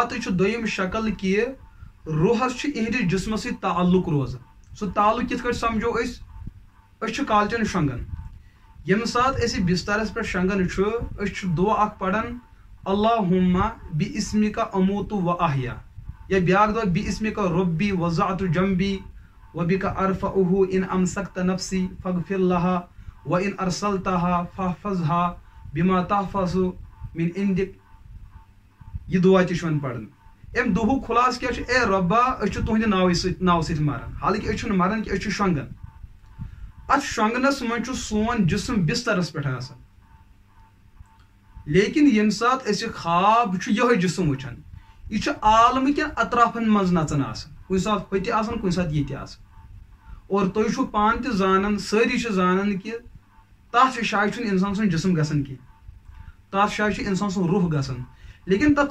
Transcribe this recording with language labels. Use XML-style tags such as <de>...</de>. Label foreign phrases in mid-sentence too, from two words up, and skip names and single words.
<ks>تہٕ چھُ دوٚیِم شکل کہ روحس چھُ اہندس جسمس سۭتۍ تعلق روزان سُہ تعلق کِتھ کٲٹھۍ سمجھو أسۍ کالچن شنگان یم سات أسۍ بسترس پہ شنگان أسۍ دعا اکھ پڑان</ks> <ar>اللہم باسمک اموت و احیا</ar> <ks>یا بیاکھ دعا باسمک</ks> <ar>ربی وضعت جنبی وبک ارفعه ان امسکت نفسی فاغفر لها وان ارسلتها فاحفظها بما تحفظ من عندک</ar> <ks>یہ دعا تہ چھُ پڑان ام دُہُک خلاص کیا اے ربا أسۍ چھِ تُہنٛدِ ناو سۭتۍ مران حالانکہ أسۍ چھِنہٕ مران کہ أسۍ چھِ شۄنگان ات شۄنگنس منٛز چھُ سون جسم بسترس پٮ۪ٹھ آسان لیکن ییٚمہِ ساتہٕ أسۍ خواب چھُ یِہوے جسم وٕچھان یہِ چھُ عالمہٕ کٮ۪ن اطرافن منٛز نژان آسان کُنہِ ساتہٕ ہوٚتہِ آسان کُنہِ ساتہٕ ییٚتہِ آسان اور تُہۍ چھُو پانہٕ تہِ زانان سٲری چھِ زانان کہ تتھ جایہِ چھُنہٕ انسان سُنٛد جسم گژھان کینٛہہ تتھ جایہِ چھُ انسان سُنٛد روح گژھان لیکن تتھ</ks>